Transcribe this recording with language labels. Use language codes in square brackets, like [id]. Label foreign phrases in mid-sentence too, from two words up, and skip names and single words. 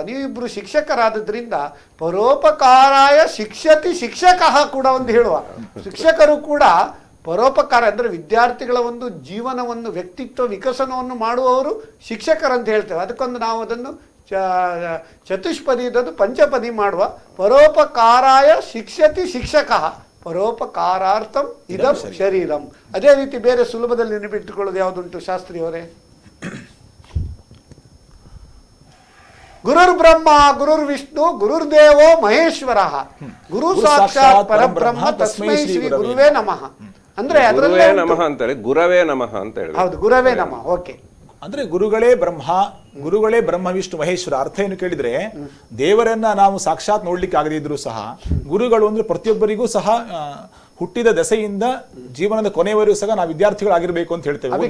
[kn] ನೀವಿಬ್ರು ಶಿಕ್ಷಕರಾದದ್ರಿಂದ [sa] ಪರೋಪಕಾರಾಯ ಶಿಕ್ಷತಿ ಶಿಕ್ಷಕ [kn] ಕೂಡ ಒಂದು ಹೇಳುವ. ಶಿಕ್ಷಕರು ಕೂಡ ಪರೋಪಕಾರ ಅಂದರೆ ವಿದ್ಯಾರ್ಥಿಗಳ ಒಂದು ಜೀವನವನ್ನು, ವ್ಯಕ್ತಿತ್ವ ವಿಕಸನವನ್ನು ಮಾಡುವವರು ಶಿಕ್ಷಕರಂತ ಹೇಳ್ತೇವೆ. ಅದಕ್ಕೊಂದು ನಾವು ಅದನ್ನು ಚತುಷ್ಪದಿ ಇದ್ದದ್ದು ಪಂಚಪದಿ ಮಾಡುವ. [sa] ಪರೋಪಕಾರಾಯ ಶಿಕ್ಷತಿ ಶಿಕ್ಷಕ ಪರೋಪಕಾರಾರ್ಥಂ ಇದಂ ಶರೀರಂ. [kn] ಅದೇ ರೀತಿ ಬೇರೆ ಸುಲಭದಲ್ಲಿ ನೆನಪಿಟ್ಟುಕೊಳ್ಳೋದು ಯಾವುದುಂಟು ಶಾಸ್ತ್ರಿಯವರೇ? [sa] ಗುರುರ್ ಬ್ರಹ್ಮ ಗುರುರ್ ವಿಷ್ಣು ಗುರುರ್ದೇವೋ ಮಹೇಶ್ವರ ಗುರು ಸಾಕ್ಷಾತ್ ಪರಬ್ರಹ್ಮ ತಸ್ಮೈ ಶ್ರೀ ಗುರುವೇ ನಮಃ. [kn] ಅಂದ್ರೆ [sa] ಗುರುವೇ ನಮಃ [kn] ಅಂತಾರೆ, [sa] ಗುರವೇ ನಮಃ [kn] ಅಂತ ಹೇಳಿ. ಹೌದು, [sa] ಗುರವೇ ನಮಃ. [kn] ಓಕೆ, ಅಂದ್ರೆ ಗುರುಗಳೇ ಬ್ರಹ್ಮ ವಿಷ್ಣು ಮಹೇಶ್ವರ. ಅರ್ಥ ಏನು ಕೇಳಿದ್ರೆ, ದೇವರನ್ನ ನಾವು ಸಾಕ್ಷಾತ್ ನೋಡ್ಲಿಕ್ಕೆ ಆಗದಿದ್ರು ಸಹ ಗುರುಗಳು ಅಂದ್ರೆ ಪ್ರತಿಯೊಬ್ಬರಿಗೂ ಸಹ ಹುಟ್ಟಿದ ದೆಸೆಯಿಂದ ಜೀವನದ ಕೊನೆಯವರೆಗೂ ಸಹ ನಾವು ವಿದ್ಯಾರ್ಥಿಗಳಾಗಿರ್ಬೇಕು ಅಂತ ಹೇಳ್ತೇವೆ.